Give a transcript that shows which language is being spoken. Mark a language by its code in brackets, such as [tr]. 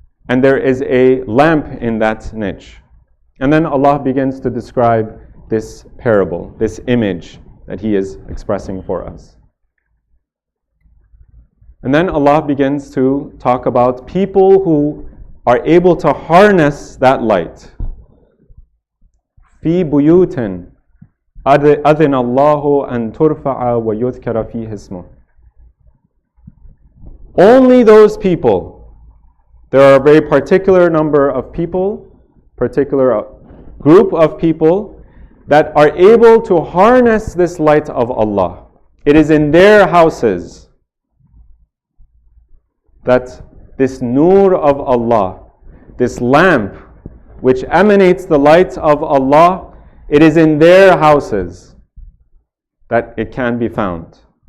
[en] And there is a lamp in that niche. And then Allah begins to describe this parable, this image that He is expressing for us. And then Allah begins to talk about people who are able to harness that light. [ar] في بيوت أذن الله أن ترفع ويذكر فيه اسمه. [en] Only those people, there are a very particular number of people, particular group of people that are able to harness this light of Allah. It is in their houses that this nur of Allah, this lamp which emanates the light of Allah, it is in their houses that it can be found.